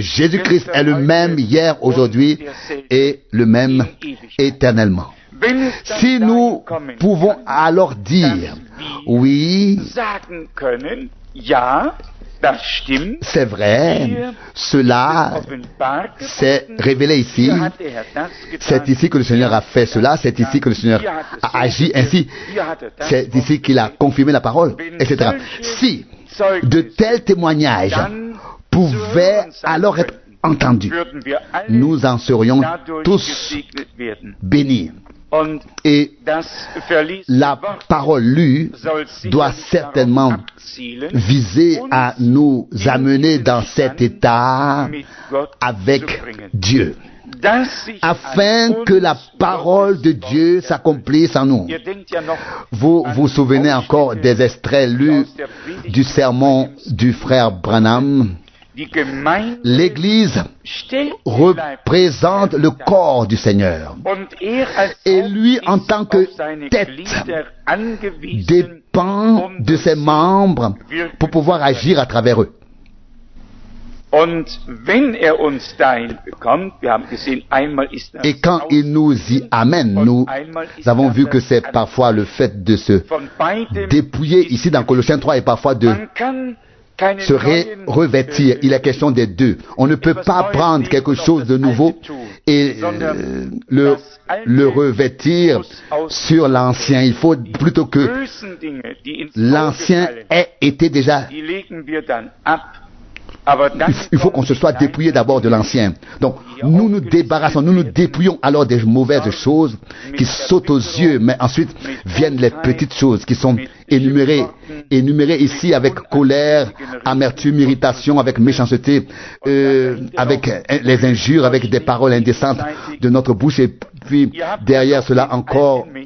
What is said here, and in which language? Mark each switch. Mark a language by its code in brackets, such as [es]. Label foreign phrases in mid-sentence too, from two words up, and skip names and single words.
[fr] Jésus-Christ est le même hier, aujourd'hui et le même éternellement. Si nous pouvons alors dire, oui, [de] Das stimmt. [fr] C'est vrai, [de] Hier [fr] cela [de] ist offenbar [fr] s'est [de] geworden. [fr] révélé ici. [de] Hier hat der Herr das [fr] C'est [de] getan. [fr] ici que le Seigneur a fait cela, c'est ici que le Seigneur a agi ainsi, [de] Hier hat er das [fr] c'est ici qu'il a confirmé la parole, etc. Si de tels témoignages [de] dann [fr] pouvaient alors être entendus, [de] würden wir alle [fr] nous en serions [de] dadurch [fr] tous [de] gesegnet werden. [fr] bénis. [de] Und [fr] Et [de] das verließ [fr] la [de] Wort [fr] parole lue [de] soll [fr] doit [de] sicherlich [fr] certainement [de] darauf abzielen, [fr] viser à nous amener dans cet état [de] mit Gott [fr] avec [de] zu bringen. [fr] Dieu, [de] Dass sich [fr] afin [de] an [fr] que la [de] uns [fr] parole de [de] Gottes [fr] Dieu [de] Wort [fr] s'accomplisse en nous. [de] Ihr denkt ja noch [fr] Vous vous souvenez encore des extraits lus [de] aus der Predigt [fr] du sermon du frère Branham. [de] Die Gemeinde [fr] L'Église [de] stellt [fr] représente le corps du Seigneur. [de] und als [fr] Et lui, en tant que [de] auf seine [fr] tête, [de] Glieder angewiesen, [fr] dépend de ses membres pour pouvoir agir à travers eux. [de] Und wenn uns dahin bekommt, wir haben gesehen, einmal ist das [fr] Et quand il nous y amène, nous avons vu que c'est parfois le fait de se [de] von beidem [fr] dépouiller ici dans Colossiens 3 et parfois de [de] man kann keine [fr] se [de] neuen, [fr] revêtir. Il est question des deux. On ne peut pas prendre quelque chose de nouveau et le revêtir sur l'ancien. Il faut plutôt que [de] bösen Dinge, die ins [fr] l'ancien [de] Auge fallen, [fr] ait été déjà. [de] die legen wir dann ab. Aber dann [fr] Il faut qu'on se soit dépouillé d'abord de l'ancien. Donc, nous nous débarrassons, nous nous dépouillons alors des mauvaises choses qui sautent aux yeux, mais ensuite viennent les petites choses qui sont énumérées ici avec colère, amertume, irritation, avec méchanceté, avec les injures, avec des paroles indécentes de notre bouche, et puis derrière cela encore,